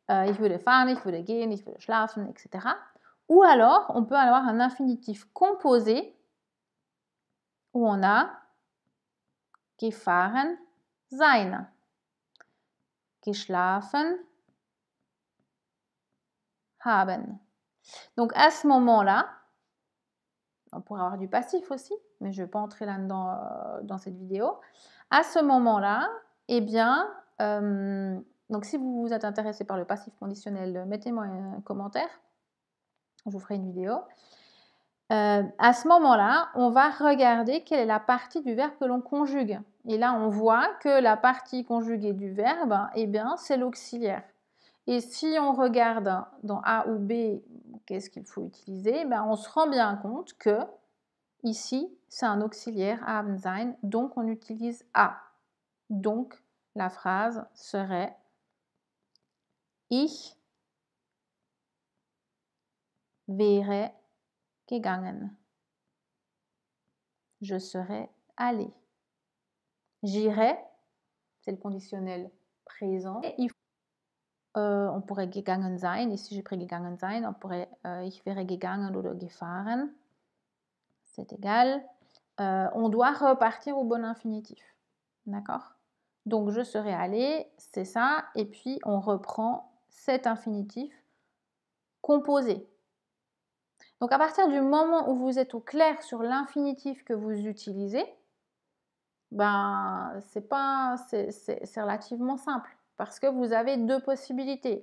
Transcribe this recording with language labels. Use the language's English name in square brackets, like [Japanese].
[German] Ich würde fahren, ich würde gehen, ich würde schlafen, etc. [French] Ou alors, on peut avoir un infinitif composé où on a [German] gefahren sein, geschlafen haben. [French] Donc, à ce moment-là, on pourrait avoir du passif aussi, mais je ne vais pas entrer là-dedans dans cette vidéo. À ce moment-là, eh bien, donc si vous êtes intéressé par le passif conditionnel, mettez-moi un commentaire. Je vous ferai une vidéo. À ce moment-là, on va regarder quelle est la partie du verbe que l'on conjugue. Et là, on voit que la partie conjuguée du verbe, eh bien, c'est l'auxiliaire. Et si on regarde dans A ou B, qu'est-ce qu'il faut utiliser? Ben, on se rend bien compte que ici, c'est un auxiliaire haben sein, donc on utilise A. Donc, la phrase serait [German] Ich wäre gegangen. [French] Je serais allé. J'irai, c'est le conditionnel présent. On pourrait [German] gegangen sein. [French] Ici, j'ai pris gegangen sein. On pourrait [German] ich wäre gegangen oder gefahren. [French] C'est égal. On doit repartir au bon infinitif. D'accord? Donc, je serais allé, c'est ça. Et puis, on reprend cet infinitif composé. Donc, à partir du moment où vous êtes au clair sur l'infinitif que vous utilisez, ben, c'est relativement simple parce que vous avez deux possibilités.